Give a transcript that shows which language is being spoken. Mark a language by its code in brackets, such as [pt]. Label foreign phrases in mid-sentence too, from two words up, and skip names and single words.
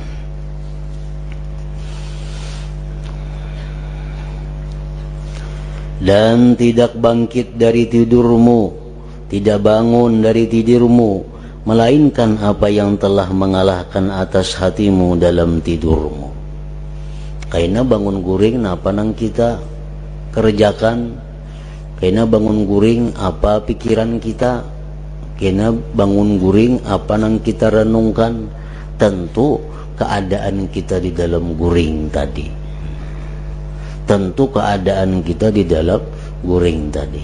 [id] Dan tidak bangkit dari tidurmu, tidak bangun dari tidurmu, melainkan apa yang telah mengalahkan atas hatimu dalam tidurmu. [bjn] Karena bangun guring apa nang kita kerjakan, karena bangun guring apa pikiran kita, karena bangun guring apa nang kita renungkan. Tentu keadaan kita di dalam guring tadi, tentu keadaan kita di dalam guring tadi.